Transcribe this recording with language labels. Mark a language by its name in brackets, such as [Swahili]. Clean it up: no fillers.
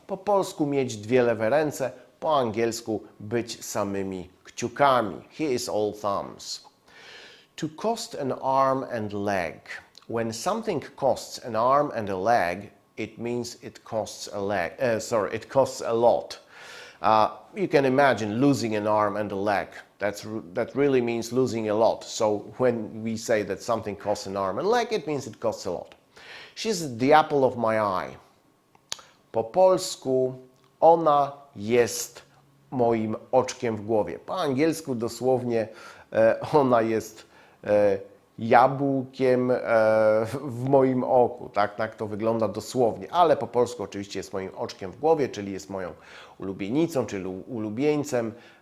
[Polish] Po polsku mieć dwie lewe ręce, po angielsku być samymi kciukami. [English] He is all thumbs. To cost an arm and leg. When something costs an arm and a leg, it means it costs it costs a lot. You can imagine losing an arm and a leg. That really means losing a lot. So when we say that something costs an arm and a leg, it means it costs a lot. She's the apple of my eye. [Polish] Po polsku ona jest moim oczkiem w głowie. Po angielsku dosłownie ona jest jabłkiem w moim oku. Tak to wygląda dosłownie, ale po polsku oczywiście jest moim oczkiem w głowie, czyli jest moją ulubienicą, czyli ulubieńcem.